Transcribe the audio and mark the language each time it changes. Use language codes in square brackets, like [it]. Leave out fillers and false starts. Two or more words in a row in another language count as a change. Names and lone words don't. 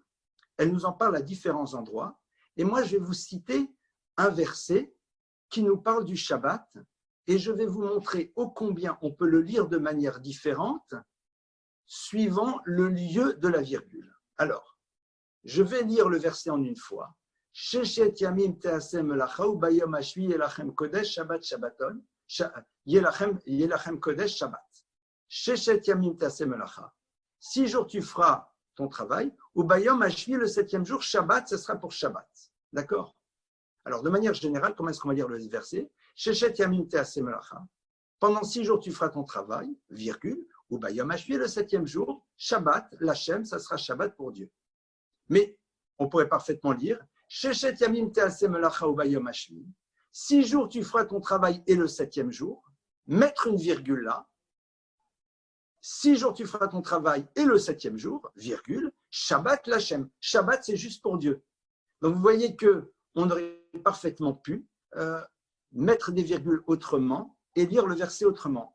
[fr] Elle nous en parle à différents endroits. Et moi, je vais vous citer un verset qui nous parle du Shabbat et je vais vous montrer ô combien on peut le lire de manière différente suivant le lieu de la virgule. Alors, je vais lire le verset en une fois. [he] ששת ימים תעשה מלאכה וביום השביעי יהיה לכם קודש שבת שבתון יהיה לכם קודש שבת. ששת ימים תעשה מלאכה. [fr] 6 jours tu feras ton travail. [he] וביום השביעי, [fr] le 7e jour, shabbat, ce sera pour shabbat. D'accord? Alors, de manière générale, comment est-ce qu'on va lire le verset? [he] ששת ימים תעשה מלאכה. [fr] Pendant 6 jours tu feras ton travail, virgule. [he] וביום השביעי, [fr] le 7e jour, shabbat, l'Hachem, ça sera shabbat pour Dieu. Mais on pourrait parfaitement lire [he] ששת ימים תעשה מלאכה וביום השביעי. [fr] 6 jours tu feras ton travail et le 7e jour, mettre une virgule là. 6 jours tu feras ton travail et le 7e jour, virgule, [he] שבת לה. [fr] Shabbat c'est juste pour Dieu. Donc vous voyez qu'on aurait parfaitement pu mettre des virgules autrement et lire le verset autrement.